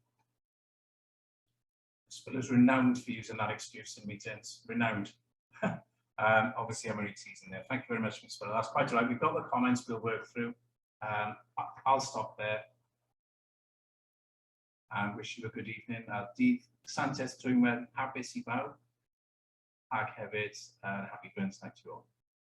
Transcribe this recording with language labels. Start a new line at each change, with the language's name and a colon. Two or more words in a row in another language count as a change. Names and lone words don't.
English: Spiller's renowned for using that excuse in meetings. Renowned. Obviously, I'm only teasing there. Thank you very much, Ms. Spiller. That's quite right. We've got the comments we'll work through. I'll stop there and wish you a good evening.
Welsh: Dydd Santes Dwynwen, hapus I bawb, ac hefyd
English: happy Burns night to you all.